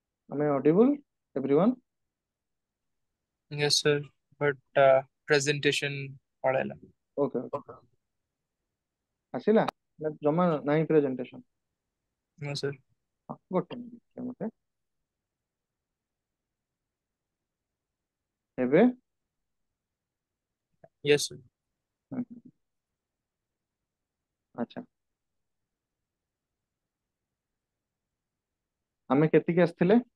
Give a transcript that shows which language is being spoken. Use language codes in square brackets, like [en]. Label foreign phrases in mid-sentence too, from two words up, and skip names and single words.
[en] Am I audible, everyone? Yes, sir. But presentation पढ़ेला. Okay, okay. [or] ଆସିଲା ନା ଜମା ନାହିଁ ପ୍ରେଜେଣ୍ଟେସନ? [en] No, sir. [or] ଗୋଟେ ମିନିଟ୍ ମତେ ଏବେ। [en] Yes, sir. [or] ହୁଁ, ଆଚ୍ଛା, ଆମେ କେତିକି ଆସିଥିଲେ?